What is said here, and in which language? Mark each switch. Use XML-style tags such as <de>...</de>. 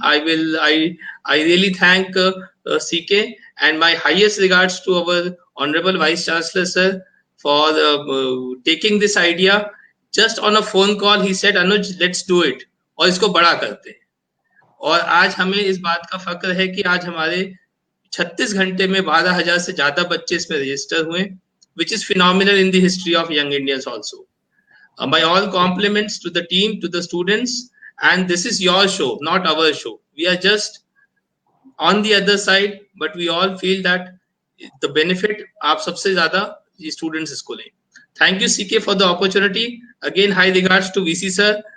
<en>I really thank CK, and my highest regards to our honorable Vice Chancellor sir for taking this idea. Just on a phone call he said, Anuj, let's do it,</en> <hi>और इसको बड़ा करते हैं. और आज हमें इस बात का फक्र है कि आज हमारे 36 घंटे में 12,000 से ज्यादा बच्चे इसमें रजिस्टर हुए,</hi> <en>which is phenomenal in the history of young Indians also. My all compliments to the team, to the students, and this is your show, not our show. We are just on the other side, but we all feel that the benefit</en> <hi>आप सबसे ज्यादा ये students इसको लें.</hi> <en>Thank you CK for the opportunity. Again, high regards to VC sir.</en>